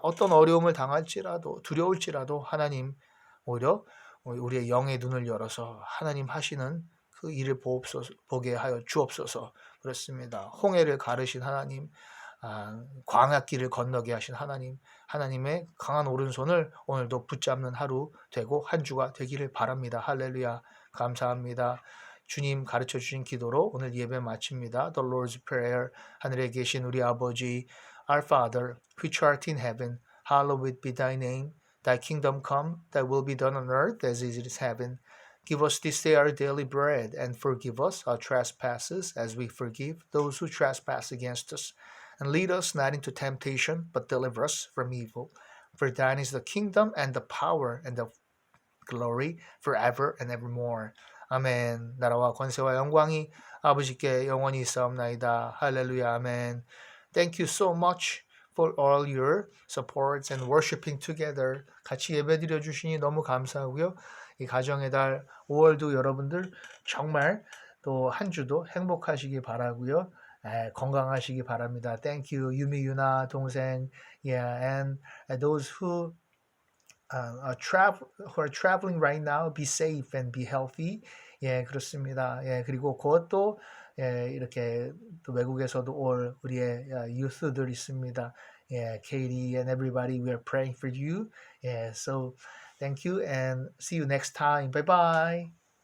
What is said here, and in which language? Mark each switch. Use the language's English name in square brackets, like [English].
[Korean] 어떤 어려움을 당할지라도 두려울지라도 하나님 오히려 우리의 영의 눈을 열어서 하나님 하시는 그 일을 보게 하여 주옵소서. 그렇습니다. 홍해를 가르신 하나님, 광야길을 건너게 하신 하나님, 하나님의 강한 오른손을 오늘도 붙잡는 하루 되고 한 주가 되기를 바랍니다. 할렐루야. 감사합니다. 주님 가르쳐 주신 기도로 오늘 예배 마칩니다. [English] The Lord's Prayer. [Korean] 하늘에 계신 우리 아버지, [English] Our Father, which art in heaven, hallowed be thy name. Thy kingdom come, thy will be done on earth as it is in heaven. Give us this day our daily bread, and forgive us our trespasses as we forgive those who trespass against us. And lead us not into temptation, but deliver us from evil. For thine is the kingdom and the power and the glory forever and evermore. [Korean] 아멘. 나라와 권세와 영광이 아버지께 영원히 있사옵나이다. 할렐루야. 아멘. [English] Thank you so much for all your supports and worshiping together. [Korean] 같이 예배드려 주시니 너무 감사하고요. 이 가정의 달 5월도 여러분들 정말 또 한 주도 행복하시기 바라고요. 건강하시기 바랍니다. [English] Thank you, 유미 유나 동생. Yeah, and those who who are traveling right now, be safe and be healthy. [Korean] 예, 그렇습니다. 예, 그리고 그것도 이렇게 또 외국에서도 올 우리의 유스들 있습니다. [English] 예, Katie and everybody, we are praying for you. 예, so thank you and see you next time. Bye bye.